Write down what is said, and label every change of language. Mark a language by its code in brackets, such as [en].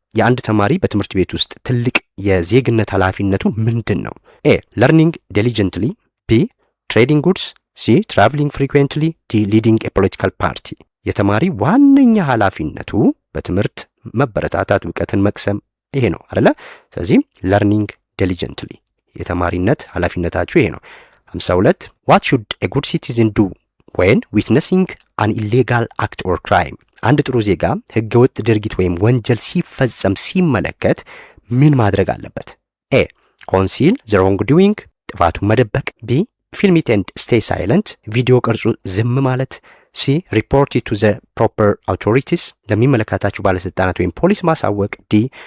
[am] የአንድ ተማሪ በትምህርት ቤት ውስጥ ትልቅ የዜግነት ኃላፊነቱ ምንድን ነው? [en] ኤ learning diligently፣ ቢ trading goods፣ ሲ traveling frequently፣ ዲ leading a political party። [am] የተማሪ ዋነኛ ኃላፊነቱ በትምህርት መበረታታት፣ እውቀትን መቅሰም ይሄ ነው አይደለ? ስለዚህ [en] learning diligently [am] የተማሪነት ኃላፊነታችሁ ይሄ ነው። [en] 52 what should a good citizen do when witnessing an illegal act or crime? [am] አንድ ጥሩ ዜጋ ህገወጥ ድርጊት ወይም ወንጀል ሲፈጸም ሲመለከት ምን ማድረግ አለበት? [en] ኤ conceal the wrongdoing [am] ጥፋቱን መደበቅ። [en] ቢ film it and stay silent [am] ቪዲዮ ቀርጹ ዝም ማለት። [en] ሲ report it to the proper authorities [am] ለሚመለከታቸው ባለስልጣናት ወይም ፖሊስ ማሳወቅ። [en] ዲ